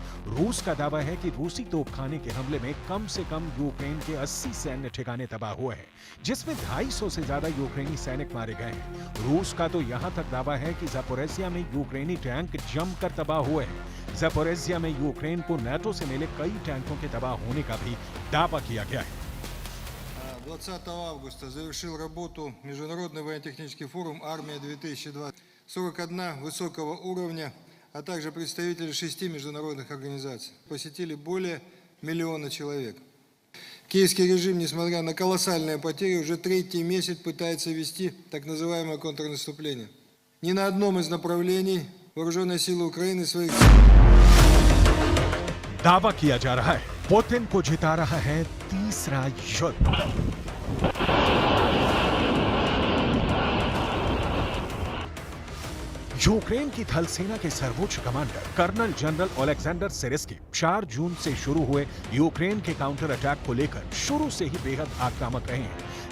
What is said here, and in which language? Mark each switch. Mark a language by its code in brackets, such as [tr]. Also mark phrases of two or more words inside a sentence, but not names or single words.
[hi] रूस का दावा है कि रूसी तोपखाने के हमले में कम से कम यूक्रेन के 80 सैन्य ठिकाने तबाह हुए हैं, जिसमें 250 से ज्यादा यूक्रेनी सैनिक मारे गए हैं। रूस का तो यहां तक दावा है कि ज़पोरिज़िया में यूक्रेनी टैंक जमकर तबाह हुए हैं। ज़पोरिज़िया में यूक्रेन को नाटो से मिले कई टैंकों के तबाह होने का भी दावा किया गया है। [ru] 20 августа завершил работу Международный военно-технический форум «Армия-2020». 41 высокого уровня, а также представители 6 международных организаций. Посетили более 1 миллиона человек. Киевский режим, несмотря на колоссальные потери, уже 3-й месяц пытается вести так называемое контрнаступление. Ни на одном из направлений вооруженные силы Украины своих... [hi] दावा किया जा रहा है पुतिन को जिता रहा है तीसरा युद्ध। यूक्रेन की थल सेना के सर्वोच्च कमांडर [en] colonel general [hi] ओलेक्जेंडर सिर्स्की 4 जून से शुरू हुए यूक्रेन के [en] counter attack [hi] को लेकर शुरू से ही बेहद आक्रामक रहे हैं।